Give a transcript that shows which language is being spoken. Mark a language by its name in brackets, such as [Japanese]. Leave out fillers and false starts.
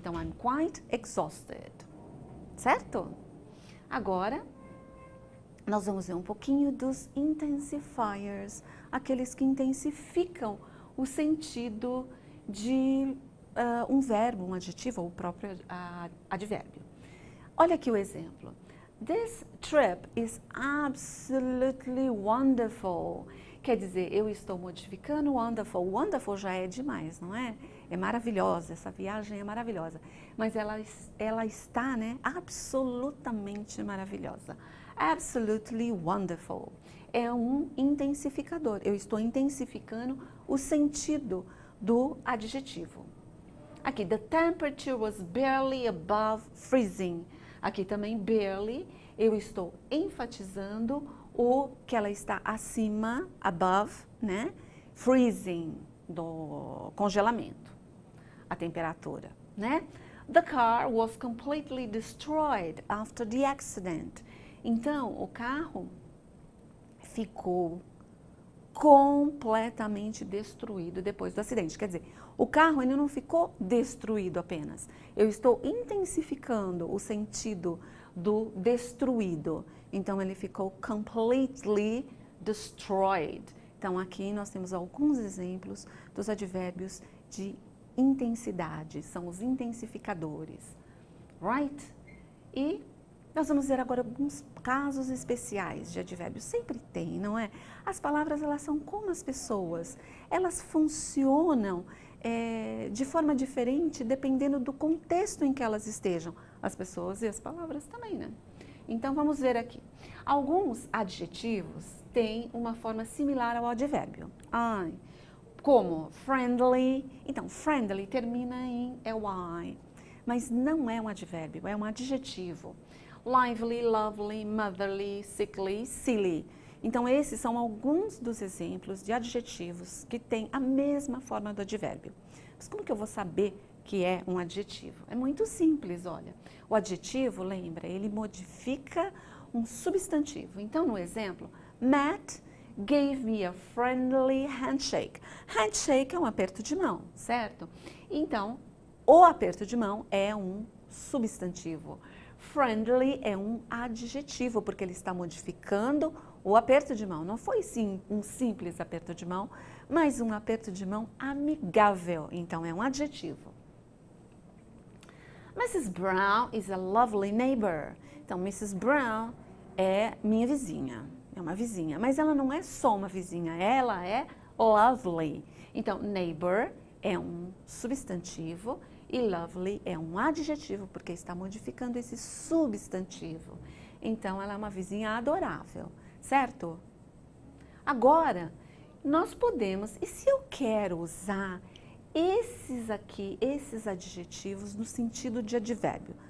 [Portuguese] Então, [English] I'm quite exhausted, [Portuguese] certo? Agora, nós vamos ver um pouquinho dos intensifiers, aqueles que intensificam o sentido de um verbo, um adjetivo ou o próprio advérbio. Olha aqui o exemplo. [English] This trip is absolutely wonderful. [Portuguese] Quer dizer, eu estou modificando wonderful. Wonderful já é demais, não é? É maravilhosa, essa viagem é maravilhosa. Mas ela está, né, absolutamente maravilhosa. [English] Absolutely wonderful. [Portuguese] É um intensificador. Eu estou intensificando o sentido do adjetivo. [English] Aqui, the temperature was barely above freezing. [Portuguese] Aqui também, barely, eu estou enfatizando o que ela está acima, above, né? Freezing, do congelamento, a temperatura, né? [English] The car was completely destroyed after the accident. [Portuguese] Então, o carro ficou completamente destruído depois do acidente. Quer dizer, o carro ainda não ficou destruído apenas. Eu estou intensificando o sentido do destruído. Então, ele ficou [English] completely destroyed. [Portuguese] Então, aqui nós temos alguns exemplos dos advérbios de intensidade. São os intensificadores. Right? E nós vamos ver agora alguns casos especiais de advérbios. Sempre tem, não é? As palavras, elas são como as pessoas. Elas funcionam de forma diferente dependendo do contexto em que elas estejam. As pessoas e as palavras também, né? Então, vamos ver aqui. Alguns adjetivos têm uma forma similar ao advérbio. Como friendly. Então, friendly termina em ly, mas não é um advérbio, é um adjetivo. [English] Lively, lovely, motherly, sickly, silly. [Portuguese] Então, esses são alguns dos exemplos de adjetivos que têm a mesma forma do advérbio. Mas como que eu vou saber que é um adjetivo? É muito simples, olha. O adjetivo, lembra, ele modifica um substantivo. Então, no exemplo, [English] Matt gave me a friendly handshake. [Portuguese] Handshake é um aperto de mão, certo? Então, o aperto de mão é um substantivo. Friendly é um adjetivo, porque ele está modificando o aperto de mão. Não foi sim um simples aperto de mão, mas um aperto de mão amigável. Então, é um adjetivo. [English] Mrs. Brown is a lovely neighbor. Então, Mrs. Brown [Portuguese] é minha vizinha, é uma vizinha, mas ela não é só uma vizinha, ela é lovely. Então, neighbor é um substantivo e lovely é um adjetivo, porque está modificando esse substantivo. Então, ela é uma vizinha adorável, certo? Agora, nós podemos, e se eu quero usar esses adjetivos no sentido de advérbio?